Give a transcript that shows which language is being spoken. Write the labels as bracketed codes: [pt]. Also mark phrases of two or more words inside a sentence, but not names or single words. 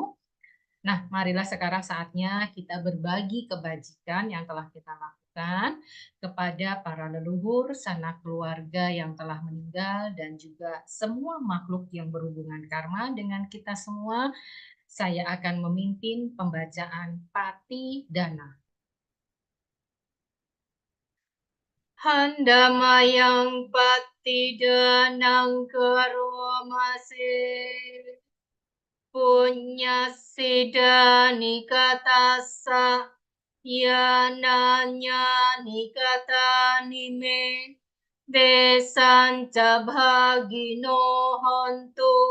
[id] Nah, marilah sekarang saatnya kita berbagi kebajikan yang telah kita lakukan kepada para leluhur, sanak keluarga yang telah meninggal, dan juga semua makhluk yang berhubungan karma dengan kita semua. Saya akan memimpin pembacaan Pati Dana. [pi] Handamayang Patidanang Karomase Punya Sida Nikatasa Yananya Nikata Nime Desanca Bhagino Hontu